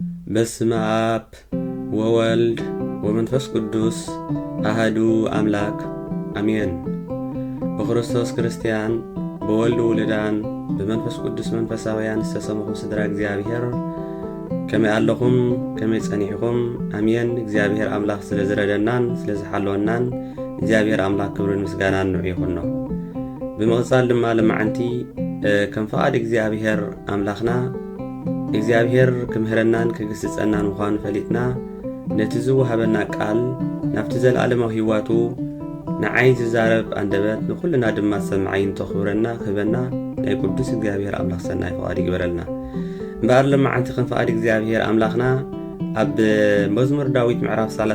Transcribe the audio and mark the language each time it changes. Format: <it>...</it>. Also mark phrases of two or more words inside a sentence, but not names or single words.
<gez>በስመ አብ ወወልድ ወመንፈስ ቅዱስ አሐዱ አምላክ አሜን።</gez> <ti>በክርስቶስ ክርስቲያን በወልድ ውሉዳን በመንፈስ ቅዱስ መንፈሳውያን ዝተሰመኹም ስድራ እግዚአብሔር ከመይ ኣለኹም ከመይ ጸኒሕኩም አሜን። እግዚአብሔር አምላክ ስለ ዝረደናን ስለ ዝሓለወናን እግዚአብሔር አምላክ ክብርን ምስጋናን ንዑ ይኹን ነው። በመቕጻል ድማ ለማዓንቲ ከም ፈቃድ እግዚአብሔር አምላኽና እግዚአብሔር ክምህረናን ክግስጸናን ምዃኑ ፈሊጥና ነቲ ዝወሃበና ቃል ናብቲ ዘለዓለማዊ ህይወቱ ንዓይ ዝዛረብ አንደበት ንኹልና ድማ ሰምዓይን ተኽብረና ክህበና ናይ ቅዱስ እግዚአብሔር አምላኽ ሰናይ ፈቃድ ይግበረልና። እምበኣር ለማዓንቲ ከም ፈቃድ እግዚአብሔር አምላኽና ኣብ መዝሙር ዳዊት ምዕራፍ</ti>